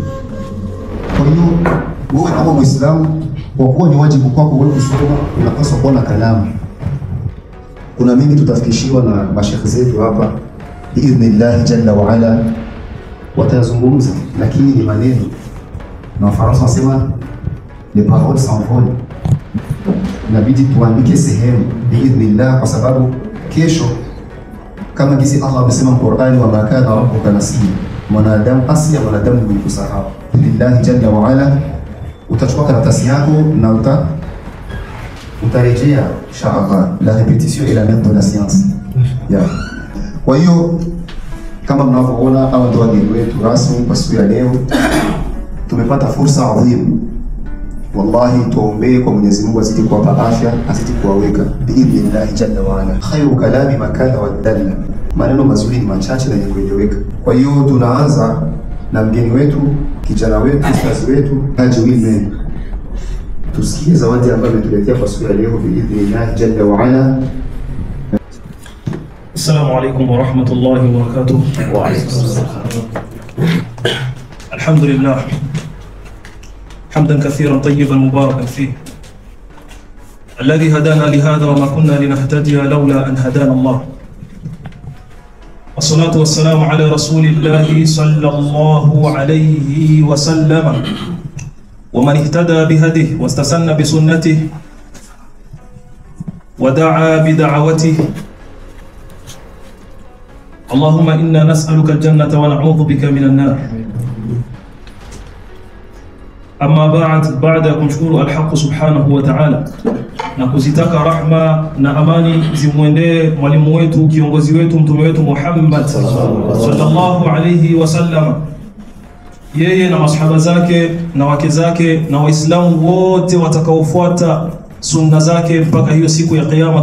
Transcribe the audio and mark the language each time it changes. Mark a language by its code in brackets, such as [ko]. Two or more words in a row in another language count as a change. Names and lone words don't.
[sw] Kwa hiyo wewe kama Muislamu, kwa kuwa ni wajibu kwako wewe kusoma, unapaswa kuwa na kalamu. Kuna mengi tutafikishiwa na mashekhe zetu hapa [ar] بإذن الله جل وعلا, [sw] watazungumza, lakini ni maneno na Wafaransa wasema [fr] les paroles s'envolent. [sw] Inabidi tuandike sehemu biidhnillah, kwa sababu kesho kama jinsi Allah amesema Qur'ani, [ar] وما كان ربك نسيا, [sw] mwanadamu asli, mwanadamu mwenye kusahau. [ar] بالله جل وعلا, [sw] utachukua karatasi yako na utarejea inshallah. [fr] La répétition est la mère de la science. [sw] Kwa hiyo kama mnavyoona, hawa ndio wageni wetu rasmi kwa siku ya leo. Tumepata fursa adhimu. Wallahi tuombe kwa Mwenyezi Mungu azidi kuwapa afya, azidi kuwaweka [ar] بإذن الله جل وعلا. خير الكلام ما قل ودل, [sw] maneno mazuri ni machache na yenye kueleweka. Kwa hiyo tunaanza na mgeni wetu, kijana wetu, ustazi wetu Haji Wilmen. Tusikie zawadi ambayo ametuletea kwa siku ya leo [ar] بإذن الله جل وعلا. السلام عليكم ورحمة الله وبركاته. وعليكم السلام. الحمد لله. حمدا كثيرا طيبا مباركا فيه الذي هدانا لهذا وما كنا لنهتدي لولا أن هدانا الله، والصلاة والسلام على رسول الله صلى الله عليه وسلم ومن اهتدى بهديه واستسن بسنته ودعا بدعوته. اللهم إنا نسألك الجنة ونعوذ بك من النار. [sw] Amma baada ya kumshukuru [ar] الحق سبحانه وتعالى [sw] na kuzitaka rahma na amani zimwendee mwalimu wetu, kiongozi wetu, mtume wetu Muhammad [ar] صلى الله عليه وسلم, [sw] yeye na masahaba zake na wake zake na waislamu wote watakaofuata sunna zake mpaka hiyo siku ya kiyama.